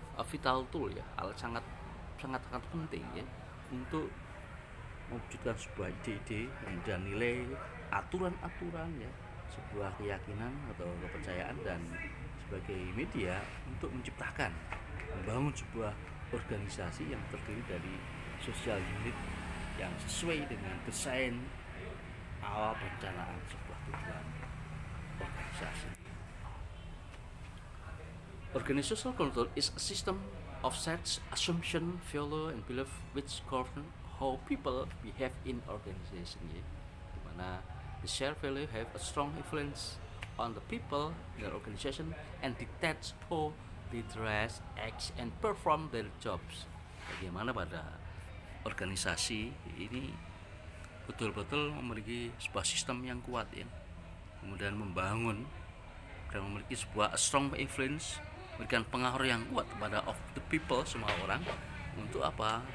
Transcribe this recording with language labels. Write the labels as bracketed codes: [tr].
[en] vital tool [id] ya, alat sangat sangat sangat penting ya untuk mewujudkan sebuah ide-ide dan nilai, aturan-aturan ya, sebuah keyakinan atau kepercayaan, dan sebagai media untuk menciptakan, membangun sebuah organisasi yang terdiri dari sosial unit yang sesuai dengan desain awal perencanaan sebuah tujuan organisasi. [en] Organizational culture is a system of sets, assumption, value, and belief which govern how people behave in organization ya. [id] Dimana [en] the shared value have a strong influence on the people in the organization and dictates how they dress, act, and perform their jobs. [id] Bagaimana pada organisasi ini betul-betul memiliki sebuah sistem yang kuat ya, kemudian membangun dan memiliki sebuah [en] strong influence, [id] memberikan pengaruh yang kuat kepada [en] of the people, [id] semua orang, untuk apa?